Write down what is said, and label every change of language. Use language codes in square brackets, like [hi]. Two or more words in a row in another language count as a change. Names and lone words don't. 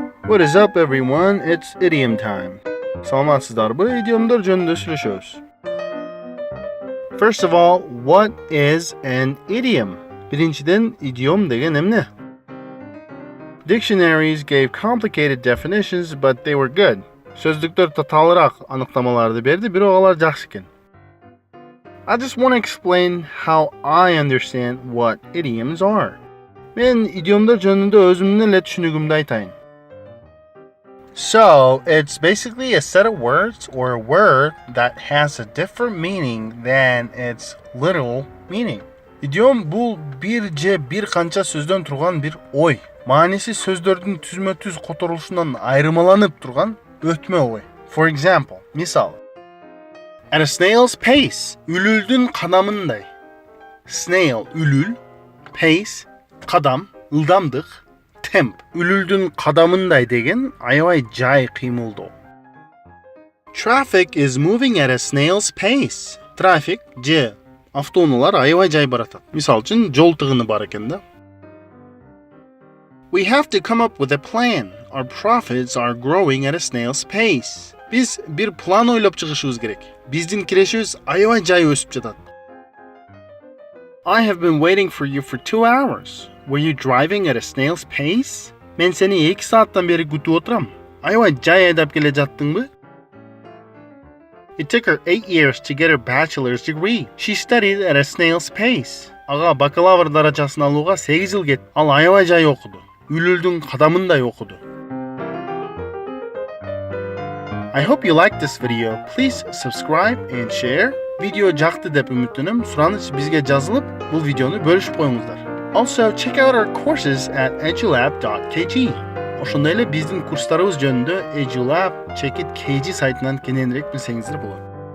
[en] What is up everyone? It's idiom time. [ky] Саламатсыздарбы? Идиомдор жөнүндө сүйлөшөбүз. [en] First of all, what is an idiom? [ky] Биринчиден, идиом деген эмне? [en] Dictionaries gave complicated definitions, but they were good. [ky] Сөздүктөр татаалыраак аныктамаларды берди, бирок алар жакшы экен. [en] I just want to explain how I understand what idioms are. [ky] Мен идиомдор жөнүндө өзүмдүн эле түшүнүгүмдү айтайын. [en] So, it's basically a set of words or a word that has a different meaning than its literal meaning. [ky] Идиом бул бир же бир канча сөздөн турган бир ой. Мааниси сөздөрдүн түзмө-түз которулушунан айырмаланып турган өтмө ой. [en] For example, мисал. At a snail's pace, [ky] үлүлдүн кадамындай. Snail, үлүл, pace, кадам, ылдамдык, temp. Үлүлдүн кадамындай деген аябай жай кыймылдоо. [en] Traffic is moving at a snail's pace. [ky] Трафик же автоунаалар аябай жай баратат. Мисал үчүн жол тыгыны бар экен да. [en] We have to come up with a plan. Our profits are growing at a snail's pace. [ky] Биз бир план ойлоп чыгышыбыз керек. Биздин кирешибиз аябай жай өсүп жатат. [en] I have been waiting for you for 2 hours. Were you driving at a snail's pace? [ky] Мен сени 2 сааттан бери күтүп отурам. Аябай жай айдап келе жаттыңбы? [en] It took her 8 years to get her bachelor's degree. She studied at a snail's pace. [ky] Ага бакалавр даражасын алууга 8 жыл кетти. Ал аябай жай окуду. Үлүлдүн кадамындай окуду. [en] I hope you liked this video. Please subscribe and share. [ky] Видео жакты деп үмүттөнөм. Сураныч бизге жазылып, бул видеону бөлүшүп коюңуздар. [en] Also, check out our courses at edulab.kg. [ky] Ошондой эле биздин курстарыбыз жөнүндө edulab.kg сайтынан кененирээк билсеңиздер болот.